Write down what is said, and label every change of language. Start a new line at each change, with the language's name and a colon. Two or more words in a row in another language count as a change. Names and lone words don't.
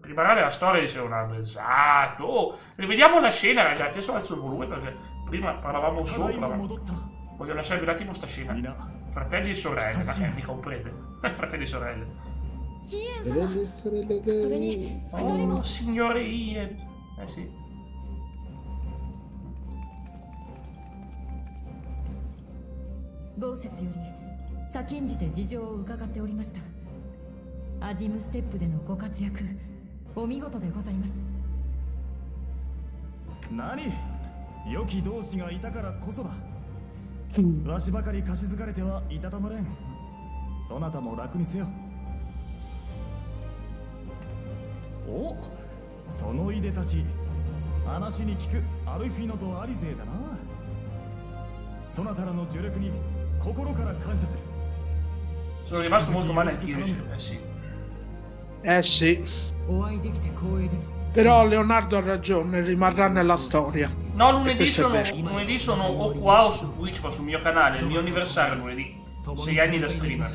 Italian: Riparare la storia dice esatto. Oh, rivediamo la scena, ragazzi. Adesso alzo il volume perché prima parlavamo sopra. Voglio lasciarvi un attimo sta scena. Fratelli e sorelle, ma mi comprende? Fratelli e sorelle. Fratelli e sorelle che... Oh, signore Ian. Sì.
Japanese: 豪雪より先んじて事情を伺っておりました。アジムステップでのご活躍、お見事でございます。何？良き同志がいたからこそだ。わしばかり貸し付かれてはいたたまれん。そなたも楽にせよ。お、そのいでたち、話に聞くアルフィノとアリゼだな。そなたらの助力に心から感謝する。
Italian: Sono rimasto molto male anch'io, sì. Sì. Però Leonardo ha ragione, rimarrà nella storia. No, lunedì sono o qua o su Twitch, ma sul mio canale, il mio anniversario lunedì. 6 anni da streamer.